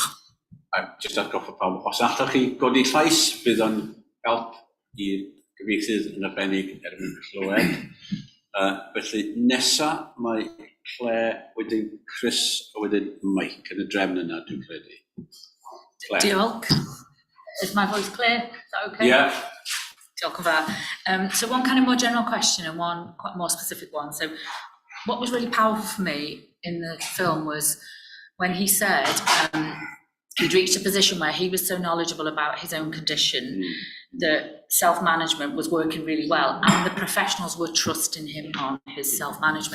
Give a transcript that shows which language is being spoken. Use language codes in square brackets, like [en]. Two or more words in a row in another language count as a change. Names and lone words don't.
[cy] A jyst atgoffa pawb, os allwch chi godi llais, bydd o'n help i'r gyfieithydd yn arbennig erbyn clywed. Felly nesa mae Claire, wedyn Chris a wedyn Mike yn y drefn yna, dwi'n credu. Claire. Diolch. [en] Is my voice clear? Is that okay? Yeah. [cy] Diolch yn fawr. [en] So one kind of more general question and one quite more specific one. So what was really powerful for me in the film was when he said he'd reached a position where he was so knowledgeable about his own condition that self-management was working really well, and the professionals were trusting him on his self-management.